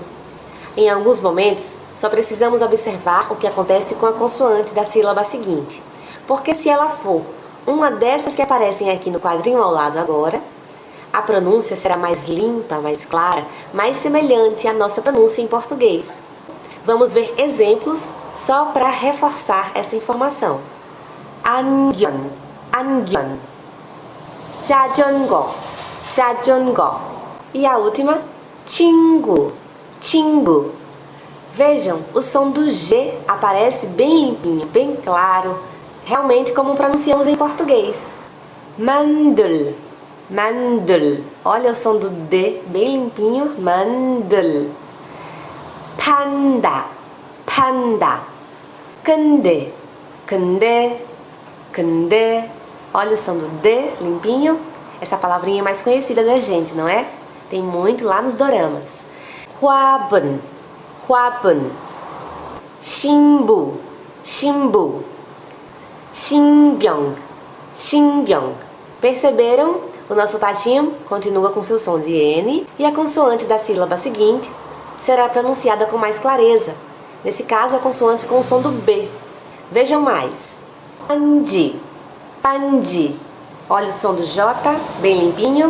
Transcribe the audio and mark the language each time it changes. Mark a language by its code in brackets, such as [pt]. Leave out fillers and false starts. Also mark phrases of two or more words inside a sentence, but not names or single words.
[pt] Em alguns momentos, só precisamos observar o que acontece com a consoante da sílaba seguinte, porque se ela for uma dessas que aparecem aqui no quadrinho ao lado agora, a pronúncia será mais limpa, mais clara, mais semelhante à nossa pronúncia em português. Vamos ver exemplos só para reforçar essa informação. [ko] 안경, 안경. 자전거, 자전거. [pt] E a última, [ko] 친구, 친구. [pt] Vejam, o som do G aparece bem limpinho, bem claro, realmente como pronunciamos em português. [ko] 만들, 만들. [pt] Olha o som do D bem limpinho, [ko] 만들. 판다, 판다. 근데, 근데, 근데. [pt] Olha o som do D limpinho. Essa palavrinha é mais conhecida da gente, não é? Tem muito lá nos doramas. [ko] 화분, 화분. 신부, 신부. 신병, 신병. [pt] Perceberam? O nosso patinho continua com seu som de N e a consoante da sílaba seguinte será pronunciada com mais clareza. Nesse caso, a consoante com o som do B. Vejam mais. [ko] 반지, 반지. [pt] Olha o som do J, bem limpinho.